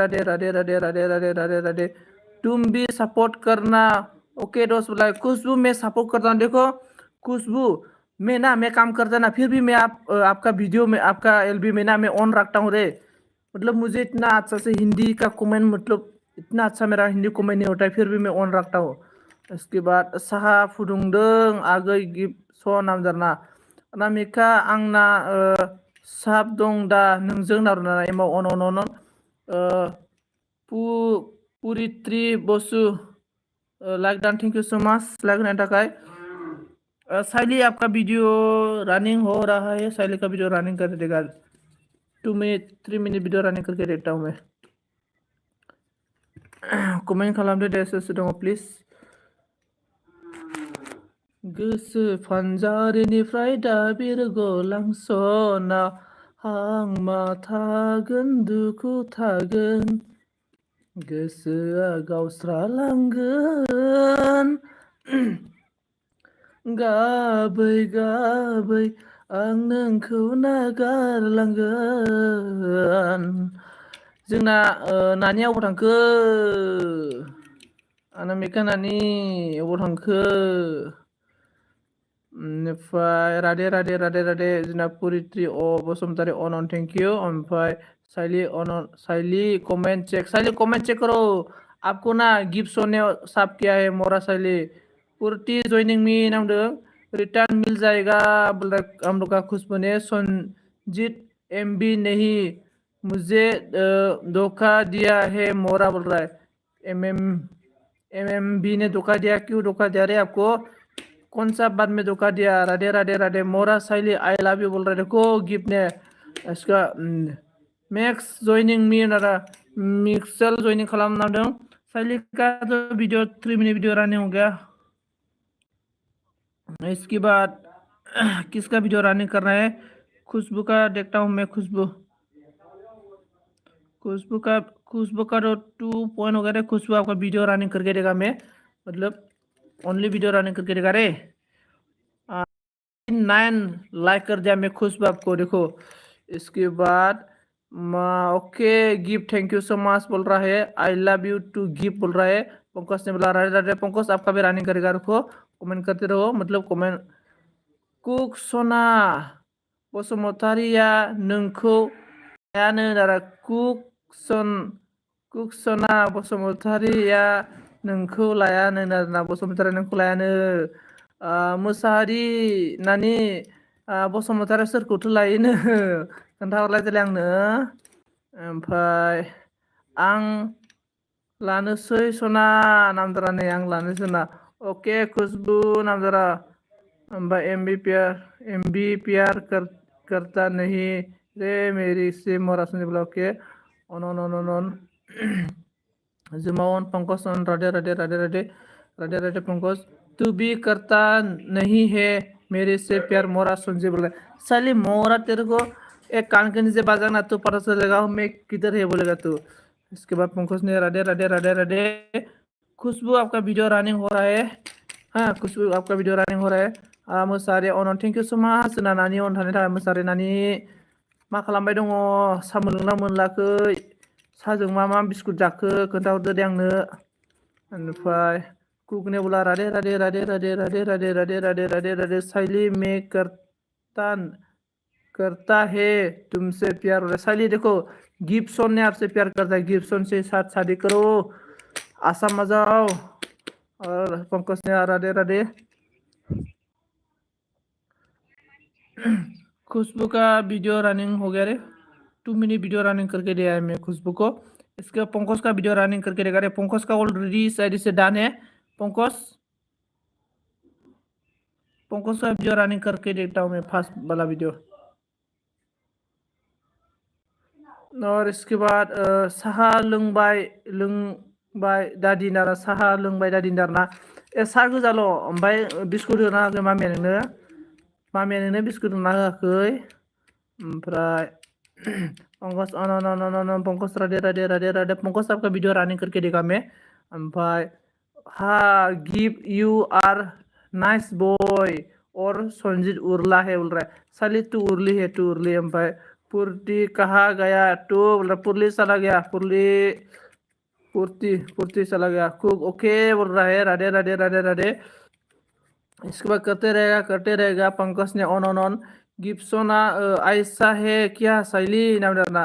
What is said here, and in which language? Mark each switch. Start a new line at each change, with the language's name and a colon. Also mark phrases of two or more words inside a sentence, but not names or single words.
Hindi: राधे तुम भी सपोर्ट करना ओके दोस्त बोला खुशबू मैं सपोर्ट करता हूँ देखो खुशबू मैं काम करता ना फिर भी मैं आपका वीडियो में आपका एलबी में ना मैं ऑन रखता हूँ रे मतलब मुझे इतना अच्छा से हिंदी का कमेंट मतलब इतना अच्छा मेरा हिंदी कमेंट नहीं होता है फिर भी मैं ऑन रखता हूँ इसके बाद
Bodo: साहा फुदुंदों आगै गिफ्ट स नाम जरना अनामिका आंना साब दं दा नोंजों नारना एमाव अन पुरित्री बसु लाइक डन,
English: thank you so much
Bodo: लाइक होने थाखाय।
Hindi: साइली आपका
English: video running
Hindi: हो रहा है, साइली का
English: video running
Hindi: कर देगा। 2 मिनट 3 मिनट
English: video running
Hindi: करके देखता हूँ मैं।
Bodo: कमेंट खालामदो दे सोर दङ प्लिज। गोसो फानजारिनिफ्राय दा बिरगलांसना हांमा थागोन दुखु थागोन गोसोआ गावस्रालांगोन गाबै गाबै आं नोंखौ नागारलांगोन। जोंना नानि अबाव थांखो? आंना मेका नानि अबाव थांखो? ओमफ्राय राधे राधे राधे राधे जोंना पुरित्रि बसुमतारी अनन
English: thank you.
Bodo: ओमफ्राय साइली अनन,
Hindi: साइली कमेंट चेक, साइली कमेंट चेक करो। आपको ना गिफ्ट ने साफ किया है मोरा साइली। पुरती ज्वाइनिंग
Bodo: मी नामदों,
Hindi: रिटर्न मिल जाएगा बोल रहा हम लोग का खुशबू ने। संजीत एमबी नहीं मुझे धोखा दिया है मोरा बोल रहा है। एमएमबी ने धोखा दिया, क्यों धोखा दिया रे आपको? कौन सा बात में धोखा दिया? राधे राधे राधे मोरा साइली
English: I love you
Hindi: बोल रहे देखो गिफ्ट ने।
Bodo: इसका मैक्स ज्वाइनिंग मी ना मिक्सल ज्वाइनिंग खालाम नामदों।
Hindi: साइली का तो वीडियो 3 मिनट
English: video running
Hindi: हो गया। इसके बाद किसका
English: video running
Hindi: करना है? खुशबू का देखता हूँ मैं। खुशबू का तो 2 पॉइंट हो गया रे। खुशबू आपका
English: video running
Hindi: करके देगा मैं, मतलब
English: only video running
Hindi: करके देगा रे। 9 लाइक कर दिया मैं खुशबू आपको, देखो। इसके बाद ओके गिफ्ट
English: thank you so much
Hindi: बोल रहा है।
English: I love you too
Hindi: गिफ्ट बोल रहा है। पंकज ने बोला राधे राधे। पंकज आपका भी रनिंग करेगा, रुको कमेंट करते रहो, मतलब कमेंट।
Bodo: कुक सना बसुमतारिया नोंखौ लायानो नारा कुक सना बसुमतारिया नोंखौ लायानो नारा बसुमतारिया नोंखौ लायानो। मोसाहारि नानि बसुमतारिया सोरखौथो लायोनो खोन्थाहरलाय देलाय आंनो। ओमफ्राय आं लानोसै सना नामदारा नै आं लानोसै ना। ओके खुशबू नामदारा।
Hindi: ओमफ्राय एमबी प्यार करता नहीं रे मेरी से मोरा सुन बोला।
Bodo: ओके अन अन अन अन जुमावन पंकज अन राधे राधे राधे राधे राधे राधे पंकज।
Hindi: तू भी करता नहीं है मेरे से प्यार मोरा सुनजे बोला। साली मोरा तेरे को एक कान के नीचे बजाना तो पता चलेगा मैं किधर है बोलेगा तू। इसके बाद पंकज ने राधे राधे राधे राधे। खुशबू आपका
English: video running
Hindi: हो रहा है। हाँ खुशबू आपका
English: video running
Hindi: हो रहा है।
Bodo: मोसाहारि अनन
English: thank you so much.
Bodo: जोंना नानि अन थानायनि थाखाय मोसाहारि नानि मा खालामबाय दङ? सा मोनलोंना मोनलाखै? साजों मा बिस्कुट जाखो खोन्थाहरदो दे आंनो।
Hindi: ओमफ्राय कुकने बोला राधे राधे राधे राधे राधे राधे राधे राधे राधे राधे। साइली में करता है तुमसे प्यार। साइली देखो गिब्सन ने आपसे प्यार करता है, गिब्सन से साथ शादी करो, आसाम आ जाओ। और पंकज ने राधे राधे। खुशबू का
English: video running
Hindi: हो गया रे। 2 मिनट
English: video running
Hindi: करके दिया है मैं खुशबू को। इसके पंकज का
English: video running
Hindi: करके देगा रे। पंकज का ऑलरेडी शायद से डन है। पंकज का
English: video running
Hindi: करके देता हूँ मैं,
English: first wala video.
Bodo: और इसके बाद साहा लोंबाय दादिनारा, साहा लोंबाय दादिनारना। सा गोजाल' ओमफ्राय बिस्कुट होना होआखै मामिया नोंनो? मामिया नोंनो बिस्कुट होना होआखै? ओमफ्राय पंकज पंकज राधे राधे राधे राधे।
Hindi: पंकज आपका
English: video running
Hindi: करके देगा मैं। ओमफ्राय हाँ
English: give you are nice boy
Hindi: और संजीत उर्ला है बोल रहा है। साली तू उर्ली है, तू उर्ली। ओमफ्राय पुर्ती कहाँ गया तू बोल रहा। पुरली चला गया, पुर्ती चला गया। खूब ओके बोल रहा है। राधे राधे राधे राधे। इसके बाद करते रहेगा। पंकज ने ऑन गिब्सना ऐसा है क्या साइली नाम डरना।